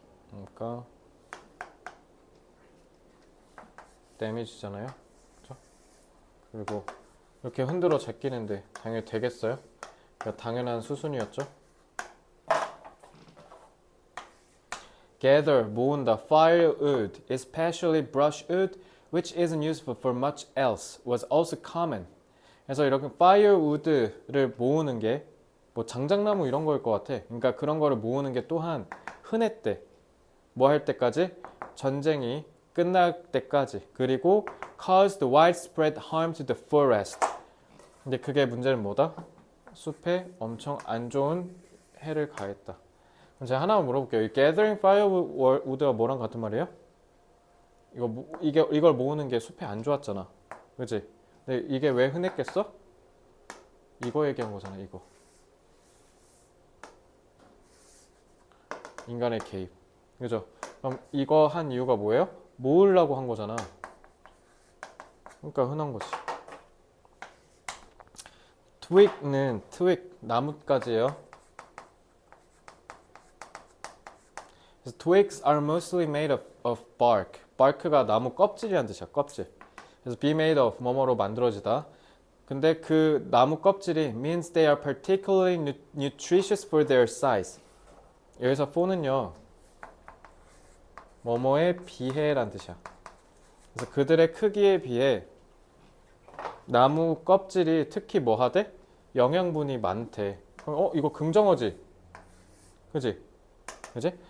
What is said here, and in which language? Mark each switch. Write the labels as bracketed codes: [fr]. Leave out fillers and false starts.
[ko] 그러니까 damage잖아요. 그렇죠? 그리고 이렇게 흔들어 제끼는데 당연히 되겠어요? 그러니까 당연한 수순이었죠. [en] Gather, 모은다, firewood, especially brushwood, which isn't useful for much else, was also common. [ko] 그래서 이렇게 firewood를 모으는 게 뭐 장작나무 이런 거일 것 같아. 그러니까 그런 거를 모으는 게 또한 흔했대. 뭐 할 때까지? 전쟁이 끝날 때까지. [en] 그리고 caused widespread harm to the forest. [ko] 근데 그게 문제는 뭐다? 숲에 엄청 안 좋은 해를 가했다. 그럼 제가 하나만 물어볼게요. 이 gathering firewood가 뭐랑 같은 말이에요? 이걸 모으는 게 숲에 안 좋았잖아. 그치? 근데 이게 왜 흔했겠어? 이거 얘기한 거잖아, 이거. 인간의 개입. 그죠? 그럼 이거 한 이유가 뭐예요? 모으려고 한 거잖아. 그러니까 흔한 거지. twig는 twig, 나뭇가지예요. [en] Twigs are mostly made of bark. bark가 [ko] 나무 껍질이라는 뜻이야. 껍질. 그래서 be made of 뭐뭐로 만들어지다. 근데 그 나무 껍질이 [en] means they are particularly nutritious for their size. [ko] 여기서 for는요 뭐뭐에 비해란 뜻이야. 그래서 그들의 크기에 비해 나무 껍질이 특히 뭐 하대? 영양분이 많대. 그럼 이거 긍정어지, 그지? 그지?